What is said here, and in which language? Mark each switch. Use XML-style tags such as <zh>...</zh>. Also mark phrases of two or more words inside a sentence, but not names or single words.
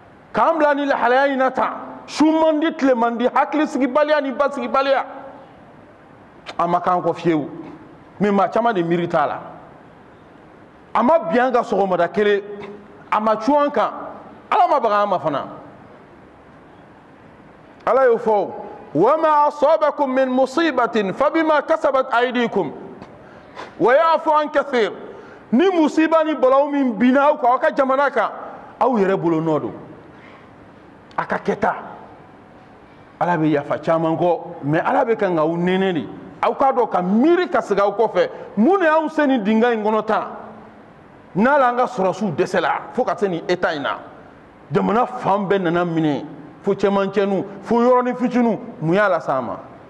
<bm>k'an bila ni lahalaya in na tan su man di tile man di hakili sigibaliya ni basigibaliya a ma k'an kɔ fiyewu mais maa caman de miiri t'a la a ma bi an ka sɔgɔmada kelen a ma cu an kan ala ma baga an ma fana ala y'o fɔ</bm> <ar>وما أصابكم من مصيبة فبما كسبت أيديكم ويعفو عن كثير</ar> <bm>ni musiba ni balaw min bina aw ka jamana kan aw yɛrɛ bolo nɔ don a ka kɛta ala bɛ yafa caman kɔ mais ala bɛ kan k'aw nɛnɛ de aw k'a dɔn ka miiri ka segin aw kɔfɛ mun de y'anw se nin dinga in kɔnɔ tan n'ala an ka sɔrɔsiw dɛsɛla fo ka se nin état in na jamana fan bɛɛ nana minɛ fo cɛmancɛnu fo yɔrɔnin fitinu mun y'a las'an ma</bm>